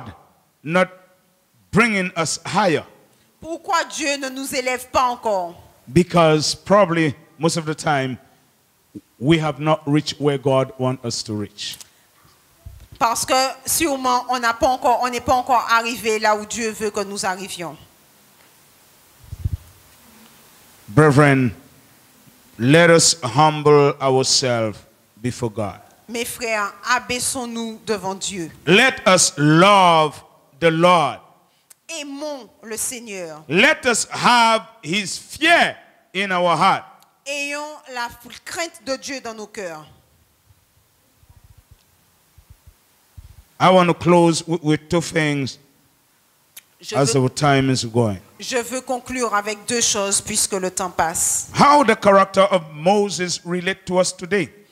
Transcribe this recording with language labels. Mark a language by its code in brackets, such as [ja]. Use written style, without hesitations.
[en] God not bringing us higher? [fr] Pourquoi Dieu ne nous élève pas encore? [en] Because probably most of the time we have not reached where God wants us to reach. [fr] Parce que sûrement on n'est pas encore arrivé là où Dieu veut que nous arrivions. [en] Brethren, let us humble ourselves before God. [fr] Mes frères, abaissons-nous devant Dieu. [en] Let us love the Lord. [fr] Aimons le Seigneur. [en] Let us have his fear in our heart. [fr] Ayons la crainte de Dieu dans nos cœurs. [en] I want to close with two things as our time is going. [fr] Je veux conclure avec deux choses puisque le temps passe. [en] How the character of Moses relate to us today.